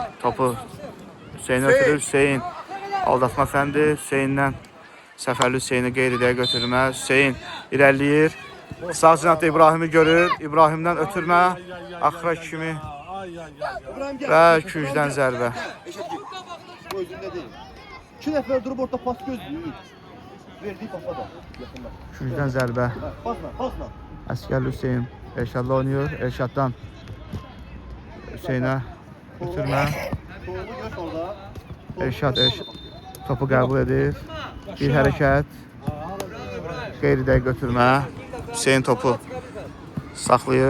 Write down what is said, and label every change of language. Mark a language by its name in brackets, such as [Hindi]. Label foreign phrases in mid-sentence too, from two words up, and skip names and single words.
[Azerbaijani] topu Hüseyn ötürür. Hüseyn aldatma fəndi. Hüseyndən Səfərli Hüseyni qeyridə götürmə. Hüseyn irəliyir. Sağ cinatda İbrahimi görür. İbrahimdən ötürmə. Axıra kimi [Turkish] İbrahim gel. [Azerbaijani] və küncdən zərbə. [Turkish] Eşit git. Bu özünde değil. 2 nefer durup orada pas gözlüyor. Verdiği pasa da yakınlar. [Azerbaijani] Küncdən zərbə. [Turkish] Pasla. [Azerbaijani] Əskərli Hüseyn Elşadla oynuyor. Elşaddan Hüseynə ötürmə. [Turkish] Doğru göz orada. [Azerbaijani] Elşad topu qəbul edir. Bir hərəkət. Qeyridə götürmə. Hüseyn topu saxlayır.